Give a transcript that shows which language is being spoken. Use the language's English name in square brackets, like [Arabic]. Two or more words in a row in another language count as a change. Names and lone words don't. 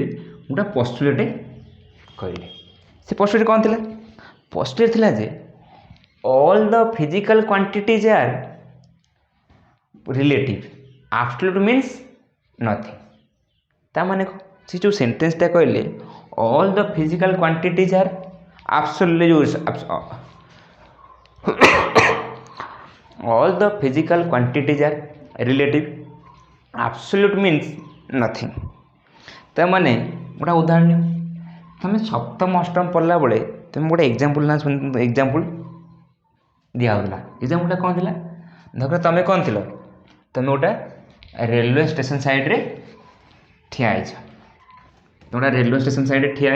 [Odia] ଗୋଟେ ପଷ୍ଟୁଲେଟ୍ କହିଲେ ସେ ପଷ୍ଟୁଲେଟ୍ କ'ଣ ଥିଲା ପଷ୍ଟୁଲେଟ୍ ଥିଲା ଯେ [English] all the physical quantities are relative absolute means nothing [Odia] ତା ମାନେ ସେ ଯେଉଁ ସେଣ୍ଟେନ୍ସଟା କହିଲେ [English] all the physical quantities are all the physical quantities are relative absolute means nothing [Odia] ତା ମାନେ ଗୋଟେ ଉଦାହରଣ ନିଅ ତୁମେ ସପ୍ତମ ଅଷ୍ଟମ ପଢ଼ିଲା ବେଳେ ତୁମେ ଗୋଟେ ଏକ୍ଜାମ୍ପଲ୍ ଦିଆହେଉଥିଲା ଏକ୍ଜାମ୍ପଲ୍ଟା କ'ଣ ଥିଲା ଧର ତୁମେ କ'ଣ ଥିଲ ତୁମେ ଗୋଟେ [English] railway station sideରେ [Odia] ଠିଆ ହେଇଛ ଧର [English] railway station sideରେ